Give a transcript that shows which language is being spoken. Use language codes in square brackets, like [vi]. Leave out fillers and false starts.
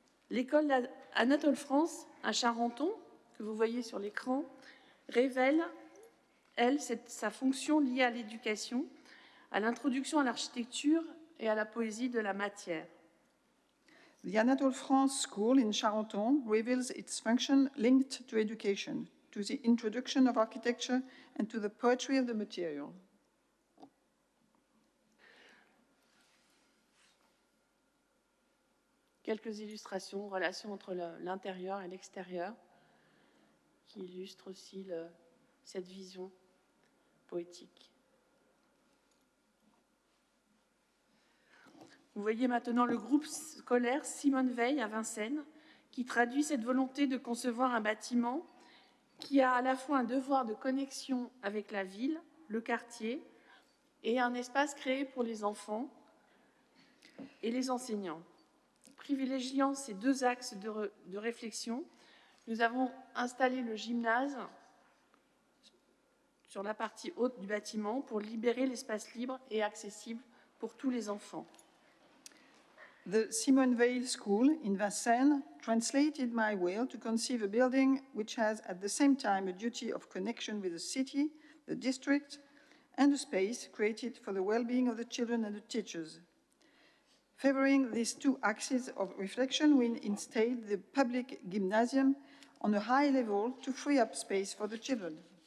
[fr] L'école Anatole France à Charenton, que vous voyez sur l'écran, révèle, elle, sa fonction liée à l'éducation, à l'introduction à l'architecture et à la poésie de la matière. [en] The Anatole France School in Charenton reveals its function linked to education, to the introduction of architecture and to the poetry of the material. [fr] Quelques illustrations, relations entre l'intérieur et l'extérieur, qui illustrent aussi cette vision poétique. Vous voyez maintenant le groupe scolaire Simone Veil à Vincennes, qui traduit cette volonté de concevoir un bâtiment qui a à la fois un devoir de connexion avec la ville, le quartier, et un espace créé pour les enfants et les enseignants. Privilégiant ces deux axes de réflexion, nous avons installé le gymnase sur la partie haute du bâtiment pour libérer l'espace libre et accessible pour tous les enfants. [en] The Simone Veil School in Vincennes translated my will to conceive a building which has at the same time a duty of connection with the city, the district, and a space created for the well-being of the children and the teachers. Favoring these two axes of reflection, we installed the public gymnasium on a high level to free up space for the children.